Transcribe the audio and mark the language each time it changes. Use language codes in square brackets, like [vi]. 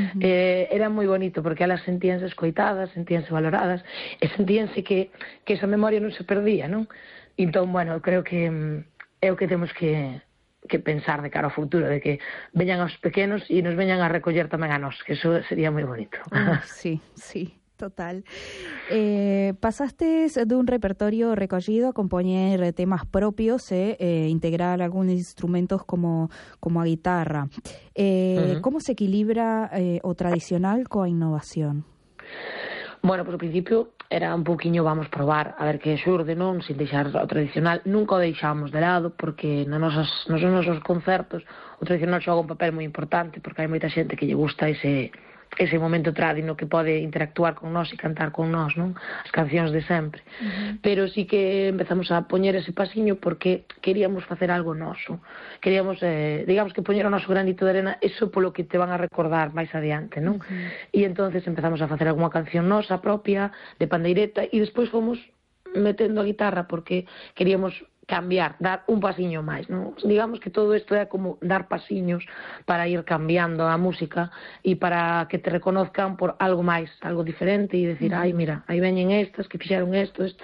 [gl] Era moi bonito porque elas sentíanse escoitadas, sentíanse valoradas e sentíanse que esa memoria non se perdía, non? Entón, bueno, creo que é o que temos que pensar de cara ao futuro, de que veñan aos pequenos e nos veñan a recoller tamén a nós, que eso sería moi bonito. Sí, sí. Total. [es] Pasaste de un repertorio recogido a componer temas propios, integrar algunos instrumentos como [gl] a guitarra. ¿Cómo se equilibra o tradicional con a innovación? Bueno, pues ao principio era un poquinho vamos probar a ver que xurde, non, sin deixar o tradicional. Nunca o deixamos de lado porque nos nosos concertos o tradicional xoga un papel moi importante porque hai moita xente que lle gusta ese momento tradino que pode interactuar con nós e cantar con nós, non? As cancións de sempre. Pero sí que empezamos a poñer ese pasiño porque queríamos facer algo noso. Queríamos, digamos que poñer o noso granito de arena, eso polo que te van a recordar máis adiante, non? E entonces empezamos a facer alguma canción nosa propia, de pandeireta, e despois fomos metendo a guitarra porque queríamos cambiar, dar un pasiño máis, ¿no? Digamos que todo isto é como dar pasiños para ir cambiando a música e para que te reconozcan por algo máis, algo diferente e decir, ai, mira, aí veñen estas que fixaron isto.